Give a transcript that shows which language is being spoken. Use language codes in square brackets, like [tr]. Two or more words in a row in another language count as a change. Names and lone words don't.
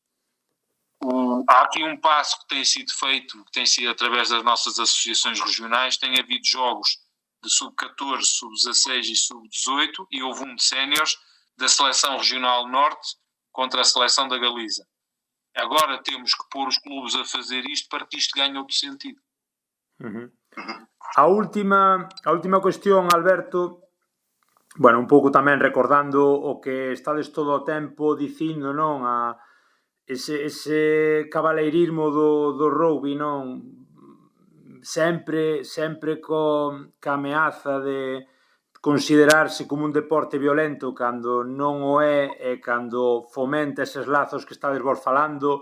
[pt] Há aqui um passo que tem sido feito, que tem sido através das nossas associações regionais. Tem havido jogos de sub-14, sub-16 e sub-18 e houve um de séniores da Seleção Regional Norte contra a Seleção da Galiza. Agora temos que pôr os clubes a fazer isto para que isto ganhe outro sentido. [gl] A última cuestión, Alberto, bueno, un pouco tamén recordando o que estades todo o tempo dicindo, non? Ese cabaleirismo do rugby, non? Sempre ca ameaza de considerarse como un deporte violento cando non o é, e cando fomenta eses lazos que estades vos falando.